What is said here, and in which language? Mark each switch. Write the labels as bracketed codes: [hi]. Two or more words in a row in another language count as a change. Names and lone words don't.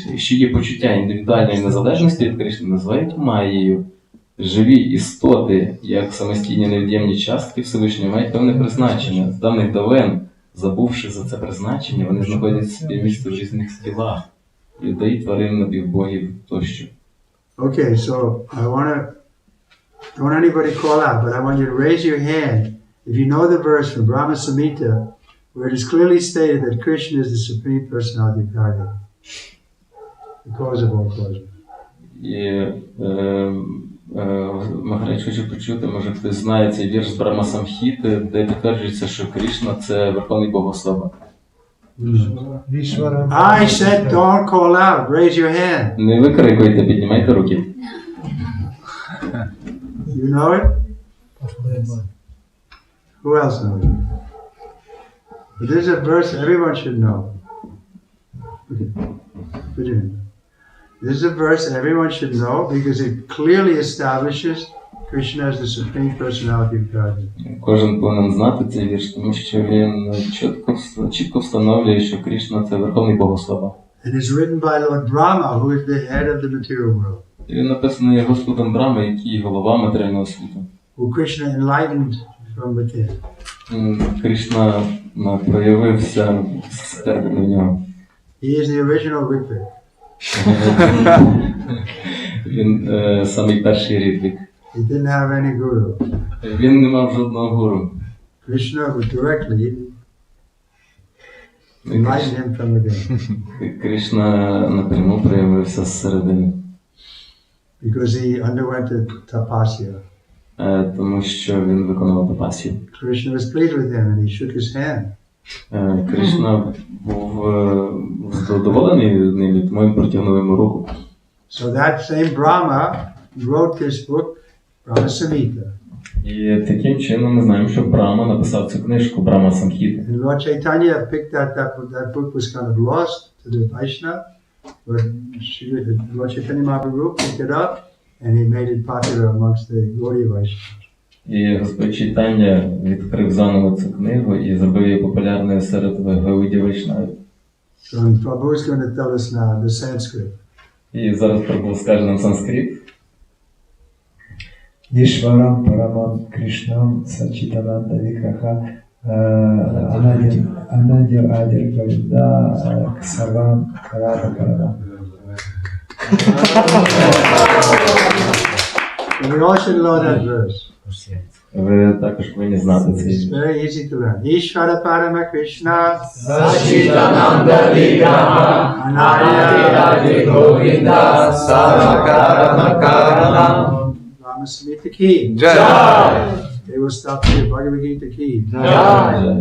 [uk] І що є почуття індивідуальної незалежності від Кришни, називають маєю. Живі істоти, як самостійні невід'ємні частки Всевишнього, мають певне призначення. З давних давен, забувши за це призначення, вони знаходять собі місце в різних тілах. Людей, тварин, напівбогів тощо. [en] Okay, so don't anybody call out, but I want you to raise your hand if you know the verse from Brahma Samhita where it is clearly stated that Krishna is the Supreme Personality of Godhead, the cause of all causes. [uk] Махарадж, хочу почути, може хтось знає цей вірш з Брахма Самхіти, де підтверджується, що Кришна – це Верховний Бог особа. [en] I said don't call out, raise your hand. [uk] Не викрикуйте, піднімайте руки. [en] You know it? Who else knows it? But there's a verse everyone should know. Okay. Put your hand. This is a verse everyone should know because it clearly establishes Krishna as the Supreme Personality of Godhead. [uk] Кожен повинен знати цей вірш, тому що він чітко встановлює, що Кришна – це Верховний Бог особа. [en] It is written by Lord Brahma, who is the head of the material world. [uk] І він написаний Господом Брахма, який голова матеріального світу. [en] Who Krishna enlightened from within. [uk] Кришна проявився всередині в нього. [en] He is the original Ritvik. [uk] Він самий перший Ритвік. [en] He didn't have any guru. [uk] Він не мав жодного гуру. [en] Krishna would directly enlighten him from within. [uk] Кришна напряму проявився зсередини. [en] Because he underwent a tapasya. [uk] Тому що він виконував тапасію. [en] Krishna was pleased with him and he shook his hand. [uk] Кришна був задоволений ним, тому він протягнув йому руку. [en] So that same Brahma wrote this book, Brahma Samhita. [uk] І таким чином ми знаємо, що Брахма написав цю книжку Брахма Самхіти. [en] And Lord Chaitanya picked that book was kind of lost to the Vaishnava, but Lord Chaitanya Mahaprabhu picked it up and he made it popular amongst the Gaudiya Vaishnavas. [uk] І Господь Чайтання відкрив заново цю книгу і зробив її популярною серед Гаудія Вайшнавів. [en] So Prabhu is going to tell us now the Sanskrit. [uk] І зараз Прабу скаже нам санскрит. [sa] ईश्वरं परमं कृष्णं सच्चिदानन्द विग्रह अनादिर् आदिर् गोविन्द क्सवम् करद करद. [en] We all should know that verse. [uk] Ви також повинні знати цей [en] It's very easy to learn. [sa] ईश्वर परम कृष्ण सच्चिदानन्द विग्रह अनादिर गोविन्द सवकरम कारणम्. [hi] Rama Samhita Ki. Jai. [en] They will stop here. [hi] Bhagavad Gita Ki. Jai.